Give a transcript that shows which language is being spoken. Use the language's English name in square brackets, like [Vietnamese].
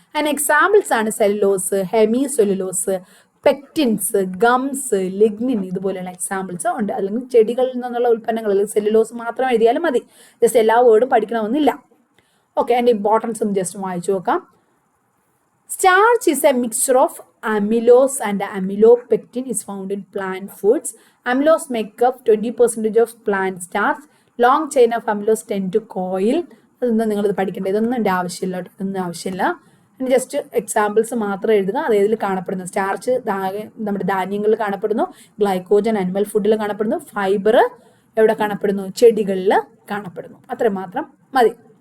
[Malayalam] അതിന് എക്സാമ്പിൾസ് ആണ് cellulose, hemi cellulose, പെക്റ്റിൻസ്, gums, lignin. ഇതുപോലെയുള്ള എക്സാമ്പിൾസ് ഉണ്ട്. അല്ലെങ്കിൽ ചെടികളിൽ നിന്നുള്ള ഉൽപ്പന്നങ്ങൾ, അല്ലെങ്കിൽ സെല്ലുലോസ് മാത്രം എഴുതിയാലും മതി, ജസ്റ്റ് എല്ലാ വേർഡും പഠിക്കണമെന്നില്ല. ഓക്കെ, അതിൻ്റെ ഇമ്പോർട്ടൻസ് ഒന്ന് ജസ്റ്റ് വായിച്ചു നോക്കാം. [English] Starch is a mixture of amylose and amylopectin is found in plant foods. Amylose make up 20% of plant starch. Long chain of amylose tend to coil. [Malayalam] അതൊന്നും നിങ്ങളിത് പഠിക്കേണ്ടത്, ഇതൊന്നും എൻ്റെ ആവശ്യമില്ല, ഇതൊന്നും ആവശ്യമില്ല. ഇനി ജസ്റ്റ് എക്സാമ്പിൾസ് മാത്രം എഴുതുക. അത് ഇതിൽ കാണപ്പെടുന്നു. സ്റ്റാർച്ച് നമ്മുടെ ധാന്യങ്ങളിൽ കാണപ്പെടുന്നു, ഗ്ലൈക്കോജൻ അനിമൽ ഫുഡിൽ കാണപ്പെടുന്നു, ഫൈബർ എവിടെ കാണപ്പെടുന്നു? ചെടികളിൽ കാണപ്പെടുന്നു. അത്രയും മാത്രം മതി.